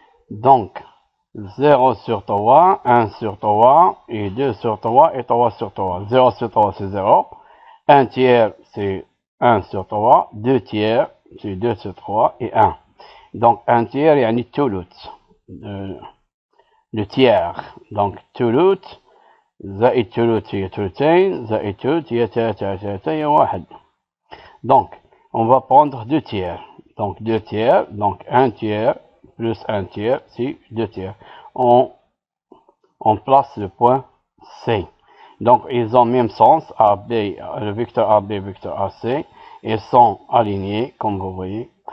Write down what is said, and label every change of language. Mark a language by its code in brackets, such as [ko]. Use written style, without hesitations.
[fr] Donc 0 sur 3, 1 sur 3, et 2 sur 3, et 3 sur 3. 0 sur 3, c'est 0. 1 tiers, c'est 1 sur 3. 2 tiers, c'est 2 sur 3, et 1. Donc 1 tiers, il y a une touloute. Le tiers. Donc touloute. [ar] زائد ثلث هي ثلثين زائد ثلث هي ثلاثة هي واحد. [fr] Donc on va prendre 2 tiers. Donc 2 tiers, donc 1 tiers plus 1 tiers, c'est 2 tiers. On place le point C. Donc ils ont le même sens, AB, le vecteur AB, vecteur AC, ils sont alignés comme vous voyez.